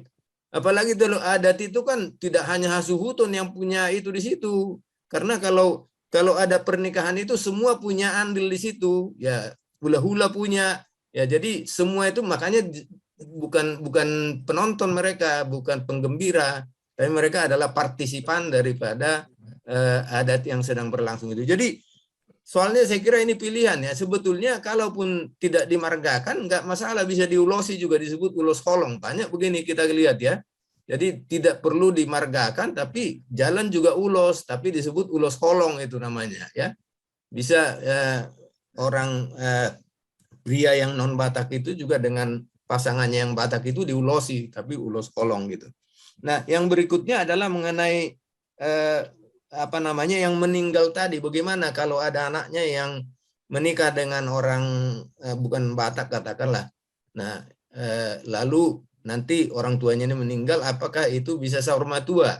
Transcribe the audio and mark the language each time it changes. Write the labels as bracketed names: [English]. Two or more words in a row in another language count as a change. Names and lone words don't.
[Indonesian] Apalagi kalau adat itu kan tidak hanya hasuhutun yang punya itu di situ, karena kalau ada pernikahan itu semua punya andil di situ, ya hula-hula punya, ya jadi semua itu makanya bukan penonton mereka, bukan penggembira, tapi mereka adalah partisipan daripada adat yang sedang berlangsung itu. Jadi soalnya saya kira ini pilihan ya, sebetulnya kalaupun tidak dimargakan nggak masalah, bisa diulosi juga, disebut [Batak Toba] ulos holong. [Indonesian] Banyak begini kita lihat ya. Jadi tidak perlu dimargakan, tapi jalan juga ulos, tapi disebut [Batak Toba] ulos holong [Indonesian] itu namanya ya. Bisa orang pria yang non Batak itu juga dengan pasangannya yang Batak itu diulosi, tapi [Batak Toba] ulos holong [Indonesian] gitu. Nah, yang berikutnya adalah mengenai apa namanya yang meninggal tadi. Bagaimana kalau ada anaknya yang menikah dengan orang bukan Batak katakanlah. Nah, lalu nanti orang tuanya ini meninggal, apakah itu bisa saurmatua?